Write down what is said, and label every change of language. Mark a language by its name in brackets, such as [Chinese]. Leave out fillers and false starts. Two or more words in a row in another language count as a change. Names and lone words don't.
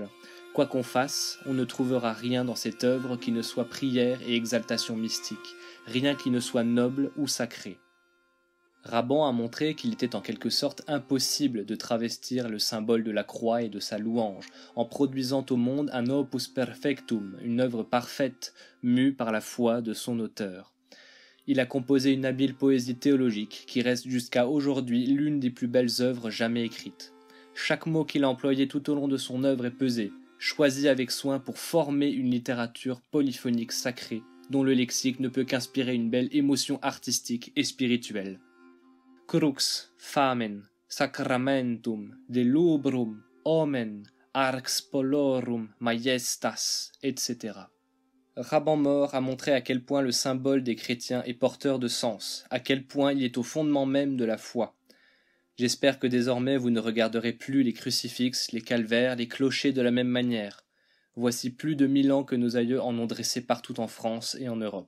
[French] Quoi qu'on fasse, on ne trouvera rien dans cette œuvre qui ne soit prière et exaltation mystique, rien qui ne soit noble ou sacré. Raban a montré qu'il était en quelque sorte impossible de travestir le symbole de la croix et de sa louange, en produisant au monde un [Latin] opus perfectum, [French] une œuvre parfaite, mue par la foi de son auteur. Il a composé une habile poésie théologique qui reste jusqu'à aujourd'hui l'une des plus belles œuvres jamais écrites. Chaque mot qu'il a employé tout au long de son œuvre est pesé, choisi avec soin pour former une littérature polyphonique sacrée, dont le lexique ne peut qu'inspirer une belle émotion artistique et spirituelle. [Latin] Crux, famen, sacramentum, delubrum, omen, arx polorum, majestas, [French] etc. Raban-Maure a montré à quel point le symbole des chrétiens est porteur de sens, à quel point il est au fondement même de la foi. J'espère que désormais vous ne regarderez plus les crucifixes, les calvaires, les clochers de la même manière. Voici plus de 1000 ans que nos aïeux en ont dressé partout en France et en Europe.